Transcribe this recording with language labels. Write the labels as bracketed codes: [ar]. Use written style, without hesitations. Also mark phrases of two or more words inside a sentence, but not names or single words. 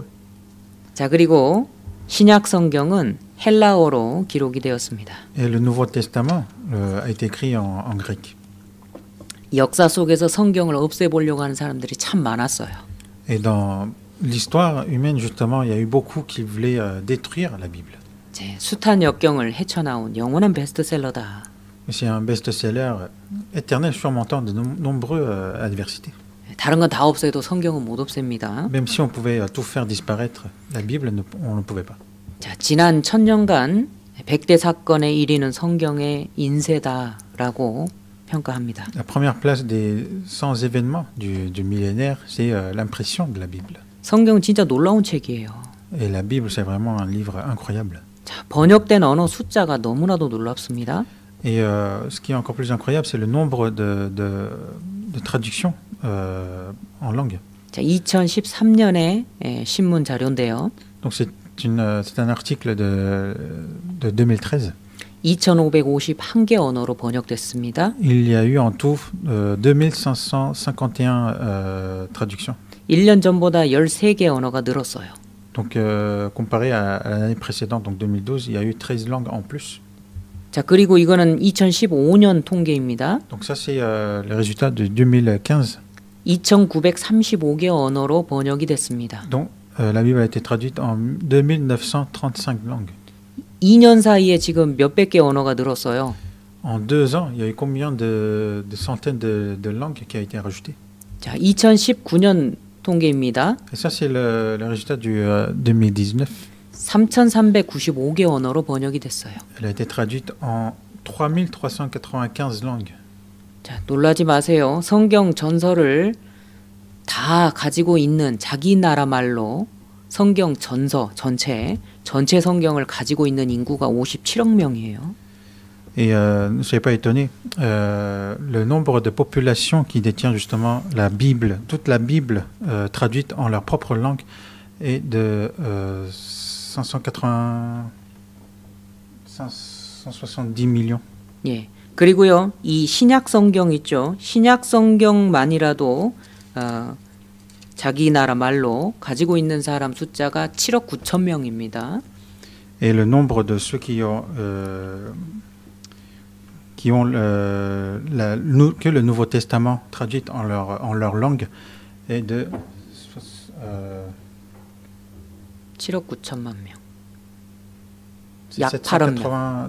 [ko] 자, 그리고 신약 성경은 헬라어로 기록이 되었습니다. [fr] Et le Nouveau Testament a été écrit en grec. [ko] 역사 속에서 성경을 없애보려고 하는 사람들이 참 많았어요. [fr] Et dans l'histoire humaine, justement, il y a eu beaucoup qui voulaient détruire la Bible. [ko] 숱한 역경을 헤쳐나온 영원한 베스트셀러다. [fr] C'est un best-seller éternel surmontant de nombreuses adversités. [ko] 다른 건 다 없애도 성경은 못 없앱니다. [fr] Même si on pouvait tout faire disparaître, la Bible, on ne pouvait pas. [ko] 자, 지난 1000년간 100대 사건의 1위는 성경의 인쇄다라고 평가합니다. [fr] La première place des 100 événements du millénaire, c'est l'impression de la Bible. [ko] 성경 진짜 놀라운 책이에요. [fr] Et la Bible, c'est vraiment un livre incroyable. [ko] 자, 번역된 언어 숫자가 너무나도 놀랍습니다. [fr] Et ce qui est encore plus incroyable, c'est le nombre de traductions en langue. [ko] 자, 2013년에 신문 자료인데요. [fr] Donc c'est un article de 2013. [ko] 2551개 언어로 번역됐습니다. [fr] Il y a eu en tout 2551 traductions. [ko] 1년 전보다 13개 언어가 늘었어요. [fr] Donc comparé à l'année précédente, donc 2012, il y a eu 13 langues en plus. [ko] 자, 그리고 이거는 2015년 통계입니다. [fr] Donc ça c'est le résultat de 2015. [ko] 2935개 언어로 번역이 됐습니다. [fr] Donc la Bible a été traduite en 2935 langues. [ko] 2년 사이에 지금 몇백 개 언어가 늘었어요. [fr] En 2 ans, il y a eu combien de centaines de langues qui a été rajoutées? [ko] 자, 2019년 통계입니다. [fr] Et ça c'est le résultat du 2019. [ko] 3395개 언어로 번역이 됐어요. [fr] Elle a été traduite en 3395 langues. [ko] 자, 놀라지 마세요. 성경 전설을 다 가지고 있는 자기 나라 말로 성경 전서 전체 성경을 가지고 있는 인구가 57억 명이에요. [fr] Et ne soyez pas étonnés, le nombre de populations qui détient justement la Bible, toute la Bible traduite en leur propre langue est de 570 millions. [ko] 예. 그리고요, 이 신약 성경 있죠. 신약 성경만이라도 자기 나라 말로 가지고 있는 사람 숫자가 7억 9천 명입니다. [fr] Et le nombre de ceux qui ont que le Nouveau Testament traduit en leur langue est de [ko] 7억 9천만 명. 약 8억 명.